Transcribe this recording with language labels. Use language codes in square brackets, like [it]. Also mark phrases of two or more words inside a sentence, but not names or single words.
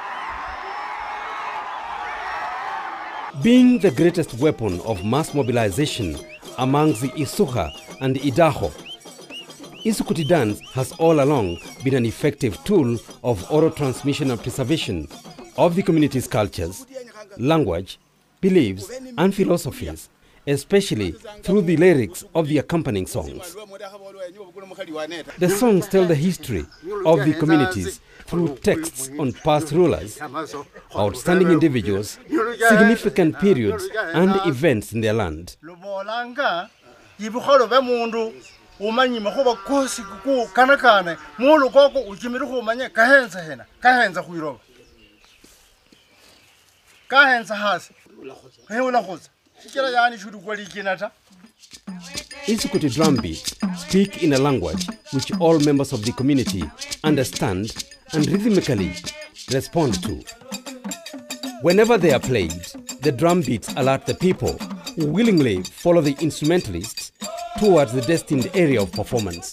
[en] Being the greatest weapon of mass mobilization amongst the Isuha and Idaho, Isukuti dance has all along been an effective tool of oral transmission and preservation of the community's cultures, language, beliefs, and philosophies, especially through the lyrics of the accompanying songs. The songs tell the history of the communities through texts on past rulers, outstanding individuals, significant periods, and events in their land. [luy] umanyi mahoba kosi ku kanakane mulu koko ukimiri humanye kahenza hena kahenza kuiroba kahenza hasi heula khoza sikira yani shudu kwali kinata. [en] Isikuti drum beats speak in a language which all members of the community understand and rhythmically respond to. Whenever they are played, the drum beats alert the people who willingly follow the instrumentalists towards the destined area of performance.